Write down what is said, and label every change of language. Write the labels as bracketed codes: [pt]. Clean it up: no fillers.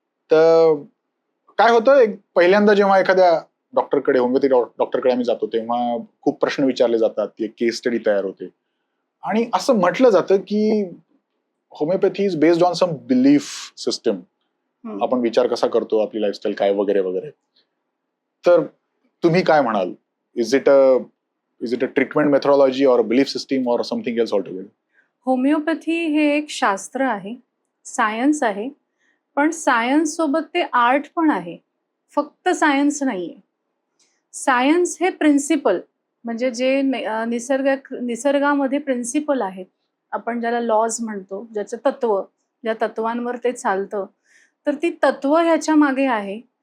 [mr] तर काय होतं, पहिल्यांदा जेव्हा एखाद्या डॉक्टरकडे, होमिओपॅथी डॉक्टरकडे आम्ही जातो तेव्हा खूप प्रश्न विचारले जातात, एक केस स्टडी तयार होते आणि असं म्हटलं जातं की [en] Homeopathy is based on some belief system. [mr] आपण विचार कसा करतो, आपली लाईफस्टाईल काय वगैरे वगैरे. तर तुम्ही काय म्हणाल? [en] Is it a treatment methodology or belief system or something else altogether? [mr] होमिओपॅथी हे एक शास्त्र आहे, सायन्स आहे, पण सायन्स सोबत ते आर्ट पण आहे. फक्त सायन्स नाहीये. सायन्स हे प्रिन्सिपल, म्हणजे जे निसर्गामध्ये प्रिन्सिपल आहेत, आपण ज्याला लॉज म्हणतो, ज्याचं तत्व, ज्या तत्वांवर ते चालतं, तर ती तत्व ह्याच्या मागे आहे.